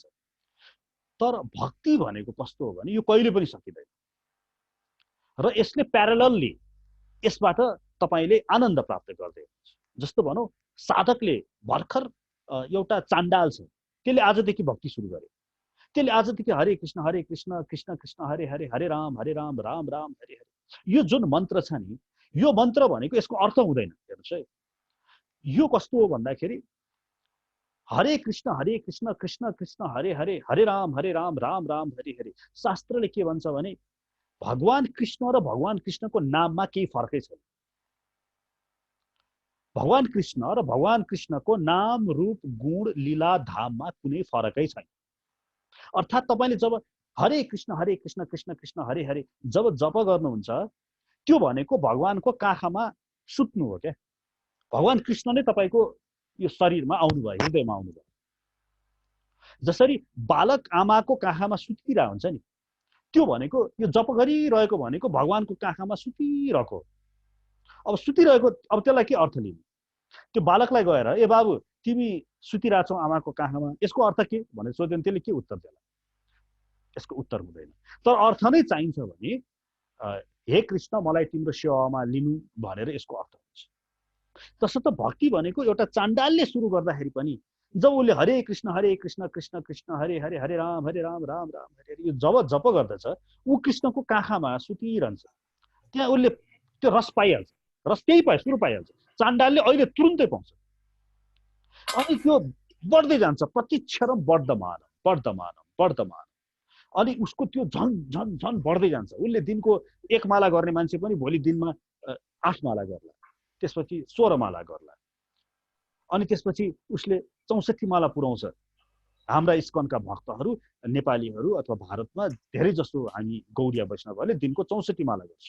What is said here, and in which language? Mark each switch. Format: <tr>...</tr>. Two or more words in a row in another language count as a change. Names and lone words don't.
<ne>तर भक्ति भनेको कस्तो हो भने यो कहिले पनि सकिँदैन र यसले प्यारलली यसबाट तपाईँले आनन्द प्राप्त गर्दै हुनुहुन्छ। जस्तो भनौँ, साधकले भर्खर एउटा चाण्डाल छ, त्यसले आजदेखि भक्ति सुरु गर्यो, त्यसले आजदेखि हरे कृष्ण कृष्ण कृष्ण हरे हरे, हरे राम राम राम हरे हरे, यो जुन मन्त्र छ नि, यो मन्त्र भनेको यसको अर्थ हुँदैन। हेर्नुहोस् है, यो कस्तो हो भन्दाखेरि हरे कृष्ण कृष्ण कृष्ण हरे हरे, हरे राम राम राम हरे हरे। शास्त्रले के भन्छ भने भगवान कृष्ण र भगवान कृष्णको नाममा केही फरकै छैन। भगवान कृष्ण र भगवान कृष्णको नाम रूप गुण लीला धाममा कुनै फरकै छैन। अर्थात् तपाईँले जब हरे कृष्ण कृष्ण कृष्ण हरे हरे जब जप गर्नुहुन्छ, त्यो भनेको भगवानको काखमा सुत्नु हो क्या। भगवान कृष्ण नै तपाईँको यो शरीरमा आउनुभयो, हृदयमा आउनुभयो। जसरी बालक आमाको काखमा सुतिरहेको हुन्छ नि, त्यो भनेको यो जप गरिरहेको भनेको भगवानको काखमा सुतिरहेको। अब सुतिरहेको, अब त्यसलाई के अर्थ लिनु? त्यो बालकलाई गएर ए बाबु तिमी सुतिरहेछौ आमाको काखमा, यसको अर्थ के भनेर सोध्यो भने त्यसले के उत्तर देला? यसको उत्तर हुँदैन। तर अर्थ नै चाहिन्छ भने हे कृष्ण मलाई तिम्रो सेवामा लिनु भनेर यसको अर्थ हुन्छ। तसर्थ भक्ति भनेको एउटा चाण्डालले सुरु गर्दाखेरि पनि जब उसले हरे कृष्ण कृष्ण कृष्ण हरे हरे, हरे राम राम राम हरे हरे यो जब जप गर्दछ, ऊ कृष्णको काखमा सुतिरहन्छ। त्यहाँ उसले त्यो रस पाइहाल्छ, रस त्यही पायो, सुरु पाइहाल्छ। चाण्डालले अहिले तुरुन्तै पाउँछ। अनि त्यो बढ्दै जान्छ,</ne> <sa>प्रतिक्षण वर्धमान वर्धमान वर्धमान,</sa> <ne>अनि उसको त्यो झन झन झन बढ्दै जान्छ। उसले दिनको 1 माला गर्ने मान्छे पनि भोलि दिनमा 8 माला गर्ला, त्यसपछि 16 माला गर्ला, अनि त्यसपछि उसले 64 माला पुर्याउँछ। हाम्रा इस्कनका भक्तहरू, नेपालीहरू अथवा भारतमा धेरै जसो हामी गौडिया वैष्णवहरूले दिनको 64 माला गर्छ।</ne>